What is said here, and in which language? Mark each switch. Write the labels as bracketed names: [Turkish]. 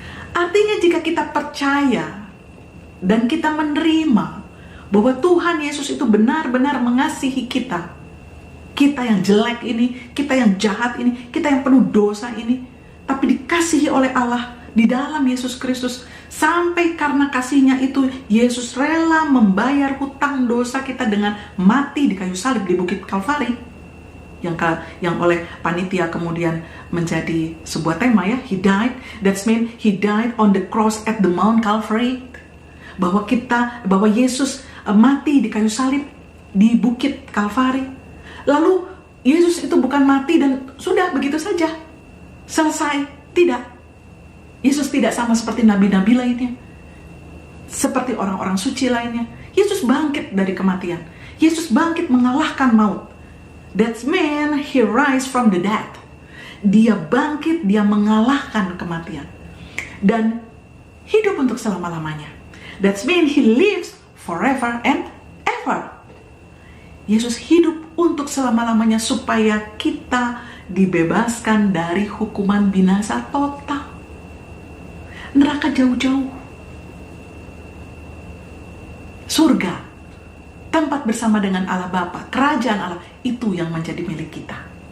[Indonesian] Artinya jika kita percaya dan kita menerima bahwa Tuhan Yesus itu benar-benar mengasihi kita, kita yang jelek ini, kita yang jahat ini, kita yang penuh dosa ini, tapi dikasihi oleh Allah di dalam Yesus Kristus, sampai karena kasihnya itu Yesus rela membayar hutang dosa kita dengan mati di kayu salib di Bukit Kalvari, yang oleh panitia kemudian menjadi sebuah tema ya. [English] He died, that's mean he died on the cross at the Mount Calvary. [Indonesian] Bahwa Yesus mati di kayu salib di Bukit Kalvari. Lalu Yesus itu bukan mati dan sudah begitu saja selesai. Tidak. Yesus tidak sama seperti nabi-nabi lainnya, seperti orang-orang suci lainnya. Yesus bangkit dari kematian. Yesus bangkit mengalahkan maut. [English] That mean he rise from the dead. [Indonesian] Dia bangkit, dia mengalahkan kematian dan hidup untuk selama-lamanya. [English] That mean he lives forever and ever. [Indonesian] Yesus hidup untuk selama-lamanya supaya kita dibebaskan dari hukuman binasa total, neraka jauh-jauh, surga, tempat bersama dengan Allah Bapa, kerajaan Allah, itu yang menjadi milik kita.